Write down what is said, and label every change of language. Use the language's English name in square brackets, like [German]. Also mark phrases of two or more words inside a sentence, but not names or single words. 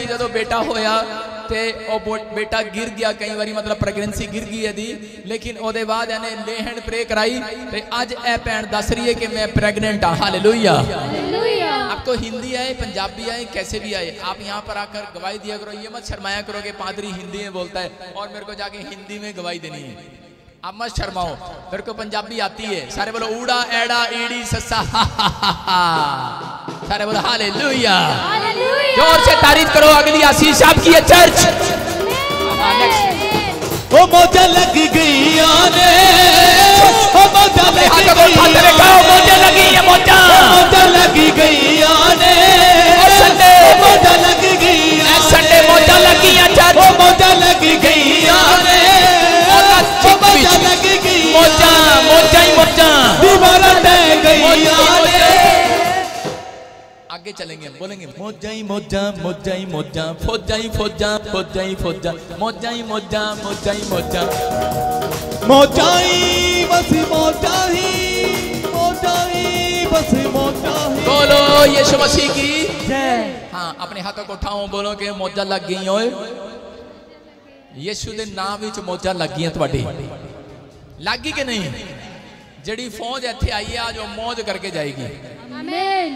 [Punjabi] ਜੋ ਬੇਟਾ ਹੋਇਆ ਤੇ ਓ ਬੇਟਾ ਗਿਰ ਗਿਆ ਕਈ ਬਾਰੀ, ਮਤਲਬ ਪ੍ਰੈਗਨੈਂਸੀ ਗਿਰ ਗਈ ਯਦਿ, ਲੇਕਿਨ ਓਦੇ ਬਾਦ ਏਨੇ [English] lay hand [Punjabi] ਪ੍ਰੇ ਕਰਾਈ ਤੇ ਅੱਜ ਏ ਭੈਣ ਦੱਸ ਰਹੀ ਹੈ ਕਿ ਮੈਂ ਪ੍ਰੈਗਨੈਂਟ ਹਾਂ। [Hindi] हालेलुया। आपको हिंदी आए, पंजाबी आए, कैसे भी आए, आप यहाँ पर आकर गवाही दिया करो। ये मत शर्माया करो कि पादरी हिंदी में बोलता है और मेरे को जाके हिंदी में गवाही देनी है। आप मत शर्माओ, मेरे को पंजाबी आती है। सारे बोलो [Punjabi] ਊੜਾ ਐੜਾ ਈੜੀ ਸੱਸਾ [Hindi] हा हा हा हा। सारे बोलो हालेलुया। जोर से तारीफ करो। अगली आशीष आपकी है चर्च। [Punjabi] ਓ ਮੌਜਾ ਲੱਗ ਗਈ ਆਣੇ, ਓ ਮੌਜਾ ਲੱਗ ਗਈ ਮੌਜਾ ਲੱਗੀ ਹੈ, ਮੌਜਾ ਲੱਗੀ ਗਈ ਆਣੇ। संडे ਮੌਜਾ ਲੱਗ ਗਈ, संडे ਮੌਜਾ ਲੱਗੀ ਹੈ चर्च। ਓ ਮੌਜਾ ਲੱਗੀ ਗਈ ਆਣੇ, ਮੌਜਾ ਲੱਗੀ ਗਈ, ਮੌਜਾ ਮੌਜਾ ਹੀ ਮੌਜਾ, ਦੀਵਾਰਾ ਢਹਿ ਗਈ ਆਣੇ। [Hindi] आगे चलेंगे, बोलेंगे [Punjabi] ਮੌਜਾ ਹੀ ਮੌਜਾ, ਮੌਜਾ ਹੀ ਮੌਜਾ, ਫ਼ੌਜਾ ਹੀ ਫ਼ੌਜਾ, ਫ਼ੌਜਾ ਹੀ ਫ਼ੌਜਾ, ਮੌਜਾ ਹੀ ਮੌਜਾ, ਮੌਜਾ ਹੀ ਮੌਜਾ, ਮੌਜਾ ਹੀ ਬਸ ਮੌਜਾ ਹੀ, ਮੌਜਾ ਹੀ ਬਸ ਮੌਜਾ ਹੀ। [Hindi] बोलो यीशु मसीह की जय। हाँ अपने हाथों को उठाओ, बोलो कि [Punjabi] ਮੌਜਾ ਲੱਗ ਗਈ ਓਏ। ਯੀਸ਼ੂ ਦੇ ਨਾਮ ਵਿੱਚ ਮੌਜਾ ਲੱਗ ਗਈ ਤੁਹਾਡੀ। ਲੱਗੀ ਕਿ ਨਹੀਂ? ਜਿਹੜੀ ਫ਼ੌਜ ਇੱਥੇ [Hindi] आई है आज वो मौज करके जाएगी। आमीन।